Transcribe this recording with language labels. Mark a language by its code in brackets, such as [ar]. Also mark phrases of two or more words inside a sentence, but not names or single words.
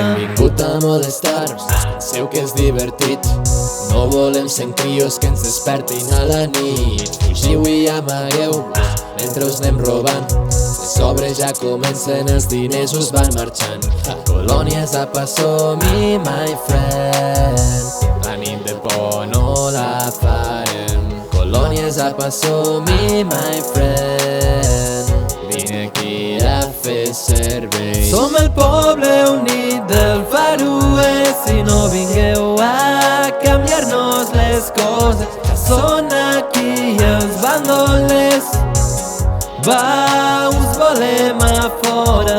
[ca] Hem vingut a molestar-nos, penseu que és divertit. No volem ser crios que ens despertin a la nit. Fugiu i amagueu mentre us anem robant. Les obres ja comencen, els diners us van marxant. Colònies a Passomi, [en] my friend, [ca] la nit de por no la farem. Colònies a Passomi, [en] my friend, [ca] vine aquí a fer servei. Som el poble unit del Far Oest i no vingueu a canviar-nos les coses. Ja són aquí els bandolers, va, us volem a fora.